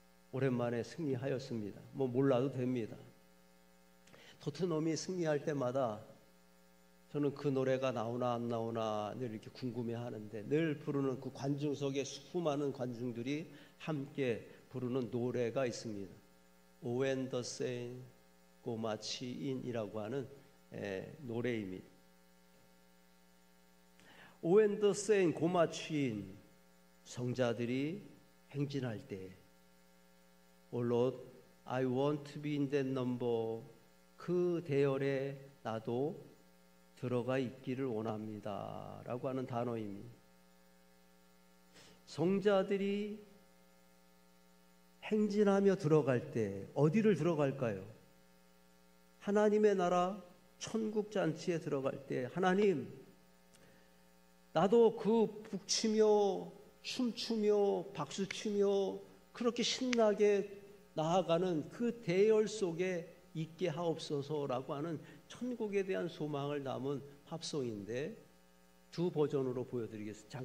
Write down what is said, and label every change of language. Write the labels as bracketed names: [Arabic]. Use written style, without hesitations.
[Korean] 오랜만에 승리하였습니다. 뭐 몰라도 됩니다. 토트넘이 승리할 때마다 저는 그 노래가 나오나 안 나오나 늘 이렇게 궁금해하는데, 늘 부르는 그 관중석에 수많은 관중들이 함께 부르는 노래가 있습니다. When the Saints Go Marching In이라고 하는 노래입니다. [English] When the Saints Go Marching In, [Korean] 성자들이 행진할 때, [English] Oh Lord, I want to be in that number, [Korean] 그 대열에 나도 들어가 있기를 원합니다 라고 하는 단어입니다. 성자들이 행진하며 들어갈 때 어디를 들어갈까요? 하나님의 나라 천국 잔치에 들어갈 때, 하나님, 나도 그 북치며 춤추며 박수치며 그렇게 신나게 나아가는 그 대열 속에 있게 하옵소서라고 하는 천국에 대한 소망을 담은 팝송인데, 두 버전으로 보여드리겠습니다.